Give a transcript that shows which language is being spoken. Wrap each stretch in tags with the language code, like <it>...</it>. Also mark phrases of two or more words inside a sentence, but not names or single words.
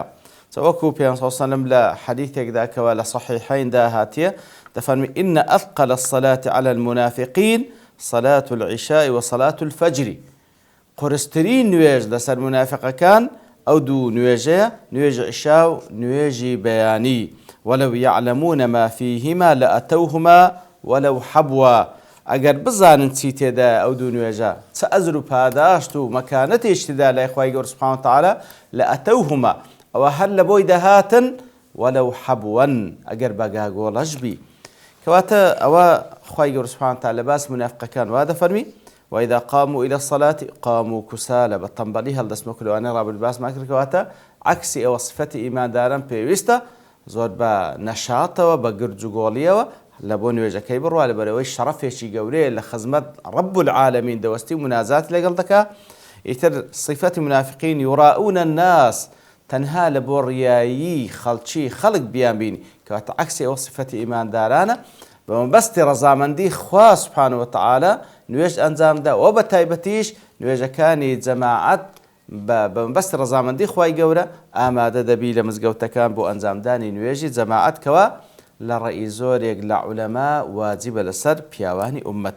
<ckb>وەکو پێغەمبەر</ckb> <ar>صلی الله علیه و سلم</ar> <ckb>لە حەدیثێکدا کەوە لە صحیحەیندا هاتیە دەفەرمی</ckb> <ar>إن أثقل الصلاة على المنافقين صلاة العشاء وصلاة الفجر.</ar> <ckb>قورسترین نوێژ لەسەر منافقەکان ئەو دوو نوێژەیە نوێژی عیشا و نوێژی بەیانی.</ckb> <ar>ولو يعلمون ما فيهما لأتوهما ولو حبوا.</ar> <ckb>ئەگەر بزانن چی تێدا ئەو دوو نوێژە چه ئەزر و پاداشت و مەکانەتێشتدا لای خوای گەورە</ckb> <ar>سوبحانەهو وتەعالا</ar> <ckb>لأتوهما ئەوە هەر لە بۆی دەهاتن</ckb> <ar>ولو حبوا</ar> <ckb>ئەگەر بەگاگۆڵەش بی. کەواتە ئەوە خوای گەورە</ckb> <ar>سوبحانەهو وتەعالا</ar> <ckb>باس منافقەکان وا دەفەرمی</ckb> <ar>وإذا قاموا إلى الصلاة قاموا كسالى</ar> <ckb>بەتەمبەڵی هەڵدەستمە لەوانەیە ڕابردوو باسمان کرد کەواتە عەکسی ئەوە سفەتی ئیمانداران پێویستە زۆر بە نەشاتەوە بە گرج و گۆڵیەوە لە بۆ نوێژەکەی بڕوا لەبەرەوەی شەڕەفێکی گەورەیە لە خزمەت</ckb> <ar>رب العالمین</ar> <ckb>دەوەستی و مناجات لەگەڵ دەکا. ئیتر صفەتی منافقین</ckb> <ar>يراءون الناس</ar> <ckb>تەنها لە بۆ ڕیایی خەڵک بیان بینی کەواتە عەکسی ئەوە سفەتی ئیماندارانە بە مەبەستی ڕەزامەندی خوا</ckb> <ar>سوبحانەهو وتەعالا</ar> <ckb>نوێژ ئەنجامدا و بە تایبەتیش نوێژەکانی جەماعەت بە مەبەستی ڕەزامەندی خوای گەورە ئامادە دەبی لە مزگەوتەکان بۆ ئەنجامدانی نوێژی جەماعەت کەوە لە ڕێی زۆرێک لە عولەما واجبە لەسەر پیاوانی ئومەت.</ckb>